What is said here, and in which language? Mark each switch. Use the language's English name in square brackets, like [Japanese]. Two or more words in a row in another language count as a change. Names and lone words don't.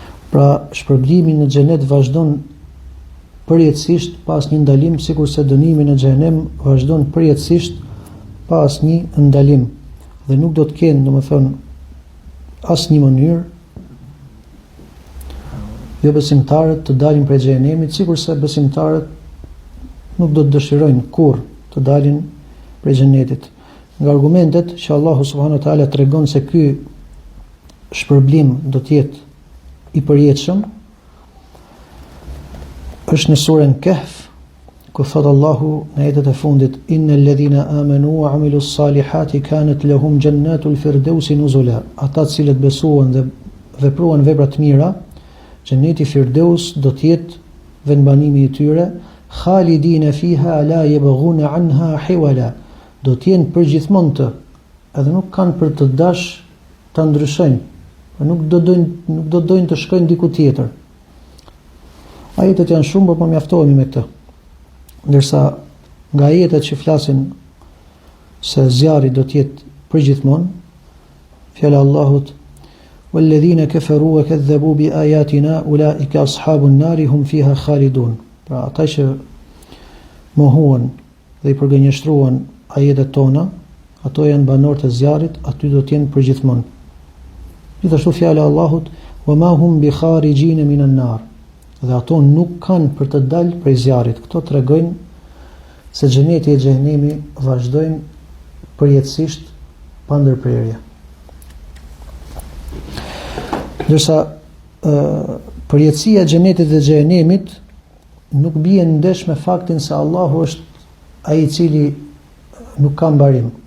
[Albanian] Pra shpërblimi në xhenet vazhdon përjetësisht pas një ndalim, sikurse dënimi në xhenem vazhdon përjetësisht pas një ndalim, dhe nuk do të kenë, domethënë, asnjë mënyrë jo besimtarët të dalin prej xhenemit, sikurse besimtarët nuk do të dëshirojnë kurrë të dalin prej xhenetit. Nga argumentet që Allahu [Arabic] سبحانه وتعالى [Albanian] tregon se ky shpërblim do të jetë i përjetshëm, është në surën Kahf, ku thot Allahu në ajetet e fundit: [Arabic] إن الذين آمنوا وعملوا الصالحات كانت لهم جنات الفردوس نزلا. [Albanian] Ata të cilët besuan dhe vepruan vepra të mira, xheneti Firdaus do të jetë vendbanimi i tyre, [Arabic] خالدين فيها لا يبغون عنها حولا. [Albanian] Do të jenë përgjithmonë të, edhe nuk kanë për të dash ta ndryshojnë, nuk do dojnë të shkojnë diku tjetër. Ajetet janë shumë, por mjaftohemi me këtë. Ndërsa nga ajetet që flasin se zjarri do të jetë përgjithmonë, fjala e Allahut: [Arabic] "والذين كفروا وكذبوا بآياتنا أولئك أصحاب النار هم فيها خالدون." [Albanian] Pra ata që mohuan dhe i përgënjeshtruan ajetet tona, ato janë banorët e zjarrit, aty do të jenë përgjithmonë. Gjithashtu fjala e Allahut: [Arabic] "وما هم بخارجين من النار." [Albanian] Dhe ato nuk kanë për të dalë prej zjarrit. Këto tregojnë se xheneti e xhenemi vazhdojnë përjetësisht pa ndërprerje. Ndërsa përjetësia e xhenetit dhe xhenemit nuk bie në ndesh me faktin se Allahu është ai i cili nuk ka mbarim.